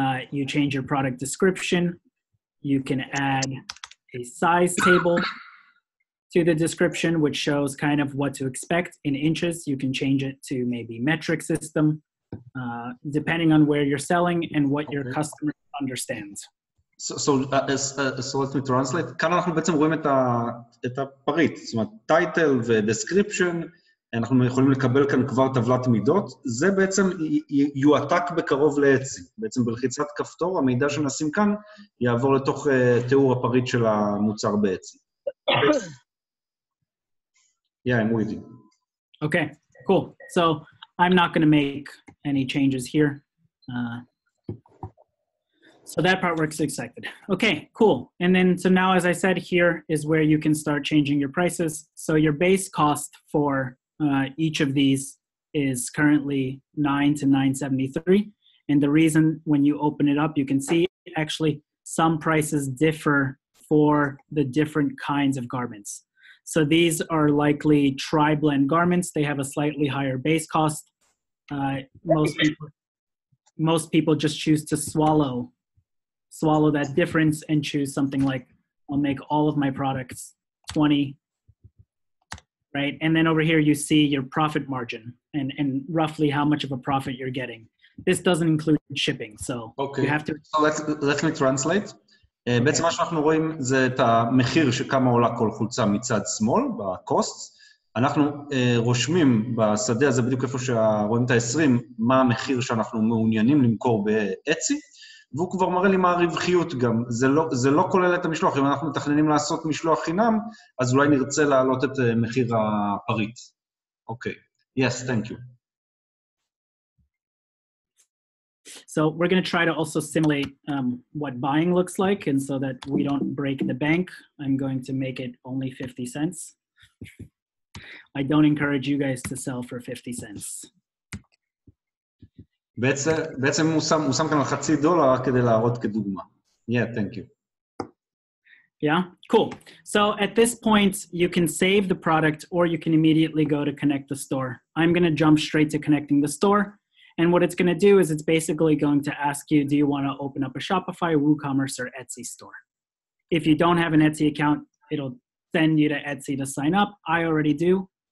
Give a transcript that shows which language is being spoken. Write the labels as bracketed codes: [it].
[en] You change your product description. You can add a size table to the description, which shows kind of what to expect in inches. You can change it to maybe metric system. depending on where you're selling and what your customer understands. So let me translate. [he] כאן אנחנו בעצם רואים את הפריט, זאת אומרת, title ו-description, אנחנו יכולים לקבל כאן כבר טבלת מידות, זה בעצם יועתק בקרוב לאצי. בעצם בלחיצת כפתור, המידע שנשים כאן יעבור לתוך תיאור הפריט של המוצר באצי. [en] Yeah, I'm with you. Okay, cool. So I'm not going to make any changes here. So that part works expected. Okay, cool. And then, so now, as I said, here is where you can start changing your prices. So your base cost for each of these is currently $9 to $9.73. And the reason when you open it up, you can see actually some prices differ for the different kinds of garments. So these are likely tri-blend garments. They have a slightly higher base cost. Most people just choose to swallow that difference and choose something like, I'll make all of my products 20, right? And then over here, you see your profit margin and roughly how much of a profit you're getting. This doesn't include shipping, so okay. You have to... So let me translate. [he] בעצם מה שאנחנו רואים זה את המחיר שכמה עולה כל חולצה מצד שמאל, בקוסט. אנחנו רושמים בשדה הזה בדיוק איפה שרואים את ה-20, מה המחיר שאנחנו מעוניינים למכור באצי, והוא כבר מראה לי מה הרווחיות גם. זה לא כולל את המשלוח. אם אנחנו מתכננים לעשות משלוח חינם, אז אולי נרצה להעלות את מחיר הפריט. [en] אוקיי. Yes, thank you. So we're going to try to also simulate what buying looks like, and so that we don't break the bank, I'm going to make it only 50 cents. I don't encourage you guys to sell for 50 cents. [he] בעצם הוא שם כאן $0.50 כדי להראות כדוגמה. [en] Yeah, thank you. Yeah, cool. So at this point, you can save the product or you can immediately go to connect the store. I'm going to jump straight to connecting the store. And what it's going to do is it's basically going to ask you, do you want to open up a Shopify, WooCommerce, or Etsy store? If you don't have an Etsy account, it'll send you to Etsy to sign up. I already do.